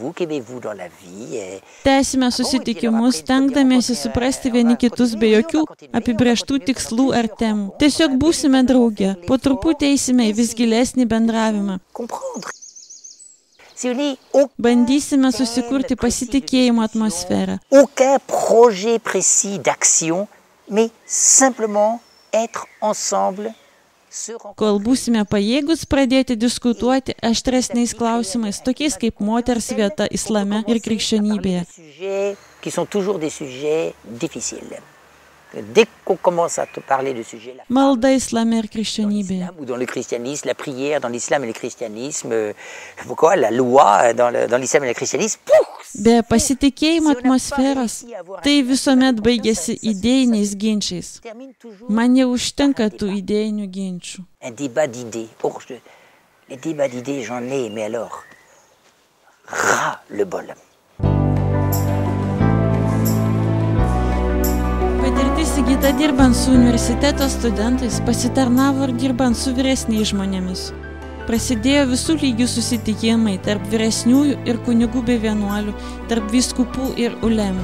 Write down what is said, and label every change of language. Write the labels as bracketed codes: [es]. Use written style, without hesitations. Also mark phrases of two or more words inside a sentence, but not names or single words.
[lt] Tęsime susitikimus, stengdamiesi suprasti vieni kitus be jokių apibrėžtų tikslų ar temų. Tiesiog būsime drauge. Po truputį eisime į vis gilesnį bendravimą. Bandysime susikurti pasitikėjimo atmosferą. [fr] Aucun projet précis d'action, mais simplement être ensemble. [lt] Kol būsime pajėgus pradėti diskutuoti aštresniais klausimais, tokiais kaip moters vieta islame ir krikščionybėje. [fr] Qui sont toujours des sujets difficiles. Dès qu'on commence à te parler de sujets là. [lt] Malda islame ir krikščionybėje. [fr] Ou dans le christianisme, la prière dans l'islam et le christianisme, pourquoi la loi dans l'islam et le christianisme. [lt] Be pasitikėjimo atmosferos, tai visuomet baigėsi idėjiniais ginčiais. Man jau užtenka tų idėjinių ginčių. [fr] Un débat d'idées. Oh, les débats d'idées, j'en ai, mais alors, ras le bol. [lt] Patirtis įgyta dirbant su universiteto studentais, pasitarnavo ir dirbant su vyresniais žmonėmis. Prasidėjo visų lygių susitikimai tarp vyresniųjų ir kunigų bei vienuolių, tarp vyskupų ir ulemų.